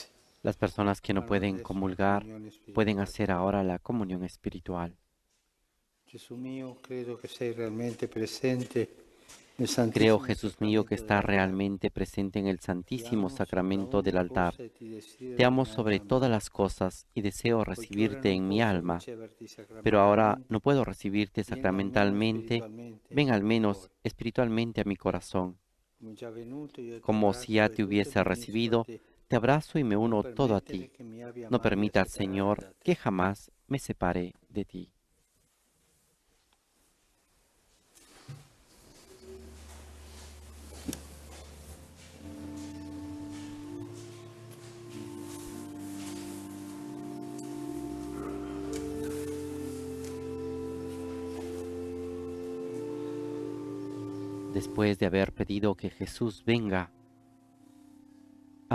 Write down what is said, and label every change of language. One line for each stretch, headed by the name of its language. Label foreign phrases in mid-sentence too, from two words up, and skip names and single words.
Spanish: Las personas que no
Italian: fanno
Spanish: pueden
Italian: adesso la
Spanish: comulgar
Italian: comunione
Spanish: pueden
Italian: spirituale.
Spanish: hacer ahora la comunión espiritual.
Italian: Gesù mio, credo che sei realmente presente nel
Spanish: Creo,
Italian: Santissimo
Spanish: Jesús mío, que
Italian: Sacramento
Spanish: estás
Italian: dell'altare.
Spanish: realmente presente en el
Italian: Ti
Spanish: Santísimo
Italian: amo sopra
Spanish: Sacramento del
Italian: ogni
Spanish: altar.
Italian: cosa e ti
Spanish: Te
Italian: desidero
Spanish: amo sobre
Italian: nell'anima
Spanish: todas
Italian: mia.
Spanish: las cosas y deseo
Italian: Poiché ora
Spanish: recibirte
Italian: non
Spanish: en mi
Italian: posso
Spanish: alma,
Italian: riceverti
Spanish: pero ahora
Italian: sacramentalmente,
Spanish: no puedo recibirte
Italian: vieni almeno
Spanish: sacramentalmente.
Italian: spiritualmente
Spanish: Ven al
Italian: nel mio
Spanish: menos
Italian: cuore.
Spanish: espiritualmente a mi corazón.
Italian: Come già venuto, io ti
Spanish: Como si ya
Italian: abbraccio e
Spanish: te
Italian: tutto
Spanish: hubiese
Italian: mi unisco a
Spanish: recibido,
Italian: te.
Spanish: te abrazo y me
Italian: Non
Spanish: uno todo a
Italian: permettere
Spanish: ti.
Italian: che mi abbia
Spanish: No
Italian: mai a
Spanish: permitas,
Italian: separare
Spanish: Señor,
Italian: da te.
Spanish: que jamás me separe de ti. Después de haber pedido que Jesús venga a